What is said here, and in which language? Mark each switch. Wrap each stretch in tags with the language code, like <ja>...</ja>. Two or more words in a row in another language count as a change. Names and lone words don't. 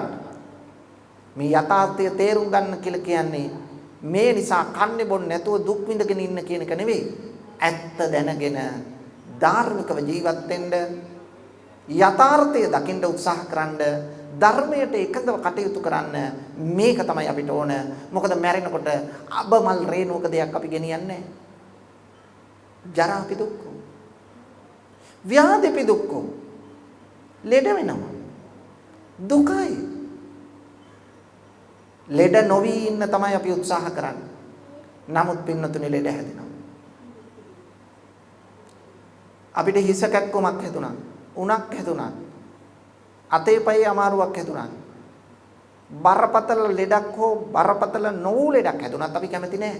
<si>මේ යථාර්ථය තේරුම් ගන්න කියලා කියන්නේ මේ නිසා කන්නේ බොන්නේ නැතුව දුක් විඳගෙන ඉන්න කියන එක නෙවෙයි. ඇත්ත දැනගෙන ධාර්මිකව ජීවත් වෙන්න යථාර්ථය දකින්න උත්සාහ කරන්න ධර්මයට එකඟව කටයුතු කරන්න මේක තමයි අපිට ඕන. මොකද මැරෙනකොට අබමල් රේණුවක දෙයක් අපි ගෙනියන්නේ නැහැ.</si> <pi>ජරාපි දුක්ඛෝ ව්‍යාධිපි දුක්ඛෝ</pi> <si>ලෙඩ වෙනවා දුකයි. ලෙඩ නොවි ඉන්න තමයි අපි උත්සාහ කරන්නේ. නමුත් පින්නතුනේ ලෙඩ හැදෙනවා. අපිට හිස කැක්කුමක් හැදුනා, උණක් හැදුනා, අතේ පයේ අමාරුවක් හැදුනා, බරපතල ලෙඩක් හෝ බරපතල නොවු ලෙඩක් හැදුනත් අපි කැමති නෑ.</si>